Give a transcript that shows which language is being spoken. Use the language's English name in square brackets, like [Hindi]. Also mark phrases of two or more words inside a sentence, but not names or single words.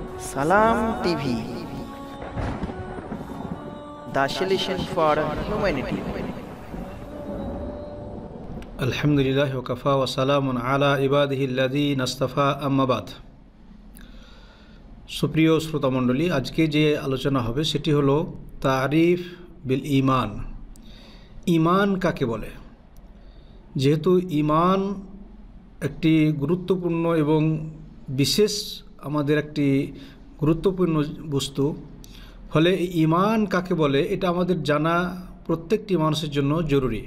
[English] Salam TV, the solution for humanity. [Arabic] الحمد لله وكفى وسلام على عباده الذين اصطفى أما بعد. [Bangla] সুপ্রিয় শ্রোতা মণ্ডলী, আজকে যে আলোচনা হবে সেটি হলো [Arabic] تعريف بالإيمان. [Bangla] ঈমান কাকে বলে? যেহেতু ঈমান একটি গুরুত্বপূর্ণ এবং বিশেষ আমাদের একটি গুরুত্বপূর্ণ বস্তু, ফলে ঈমান কাকে বলে এটা আমাদের জানা প্রত্যেকটি মানুষের জন্য জরুরি।